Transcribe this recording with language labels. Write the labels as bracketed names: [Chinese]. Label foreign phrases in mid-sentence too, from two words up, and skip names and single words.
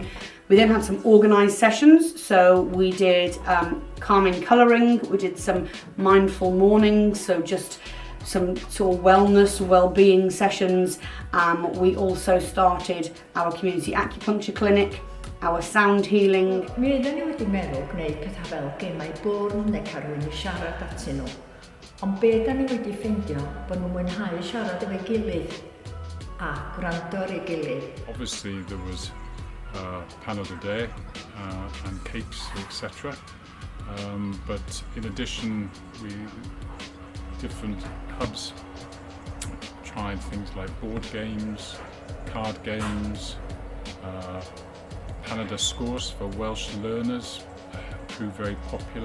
[English] We then had some organised sessions, so we did calming colouring, we did some mindful mornings, so just some sort of wellness, well-being sessions. We also started our community acupuncture clinic, our sound healing. [Welsh] Mi oedden ni wedi meddwl gwneud pethau fel gemau bwrdd neu cael rhywun i siarad atyn nhw. Ond be da ni wedi ffeindio bod nhw'n mwynhau siarad efo'i gilydd a gwrando ar ei gilydd. [English] Obviously there was panel a day and cakes, etc. But in addition, different hubs tried things like board games, card games, Canada scores for Welsh learners proved very popular.